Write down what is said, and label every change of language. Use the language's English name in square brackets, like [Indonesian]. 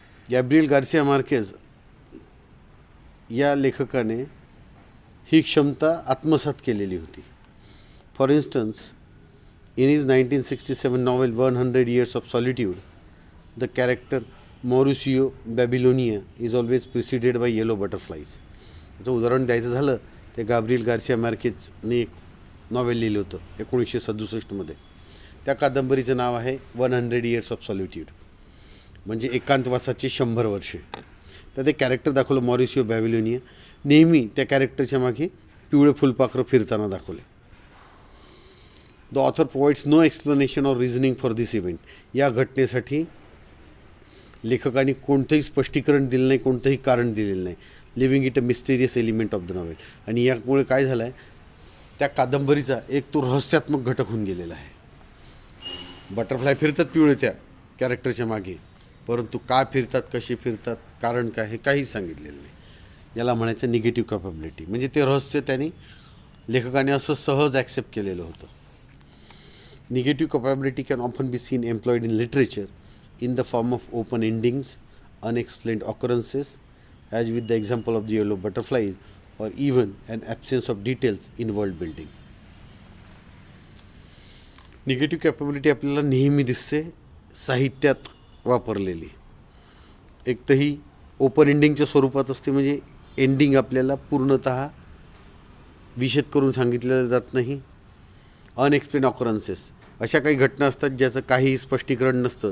[Marathi] Gabriel Garcia Marquez या लेखकाने ही क्षमता आत्मसात केलेली होती. [English] For instance, in his 1967 novel 100 Years of Solitude, the character Mauricio Babilonia is always preceded by yellow butterflies. [Marathi] याचं उदाहरण द्यायचं झालं ते गॅब्रिएल गार्सिया मार्केजने एक नॉवेल लिहिलं होतं 1967मध्ये. त्या कादंबरीचं नाव आहे 100 Years of Solitude, म्हणजे एकांतवासाचे 100 वर्षे. तर ते कॅरेक्टर दाखवलं मॉरिसिओ बॅबिलोनिया. नेहमी त्या कॅरेक्टरच्या मागे पिवळे फुलपाखरं फिरताना दाखवले. [English] The author provides no explanation or reasoning for this event. [Marathi] या घटनेसाठी लेखकाने कोणतंही स्पष्टीकरण दिलं नाही, कोणतंही कारण दिलेलं नाही. [English] Leaving it a mysterious element of the novel. [Marathi] आणि यामुळे काय झालं आहे, त्या कादंबरीचा एक तो रहस्यात्मक घटक होऊन गेलेला आहे. बटरफ्लाय फिरतात पिवळे त्या कॅरेक्टरच्या मागे, परंतु का फिरतात, कसे फिरतात, कारण काय हे काहीच सांगितलेलं नाही. याला म्हणायचं निगेटिव्ह कॅपेबिलिटी. म्हणजे ते रहस्य त्याने लेखकाने असं सहज ॲक्सेप्ट केलेलं होतं. [English] Negative capability can often be seen employed in literature in the form of open endings, unexplained occurrences, as with the example of the yellow butterflies, or even an absence of details in world building. [Marathi] Negative capability आपल्याला नेहमी दिसते साहित्यात वापरलेली. एक तर ही open एंडिंगच्या स्वरूपात असते, म्हणजे एंडिंग आपल्याला पूर्णतः विशद करून सांगितलेलं जात नाही. अनएक्सप्लेन ऑकरन्सेस, अशा काही घटना असतात ज्याचं काहीही स्पष्टीकरण नसतं.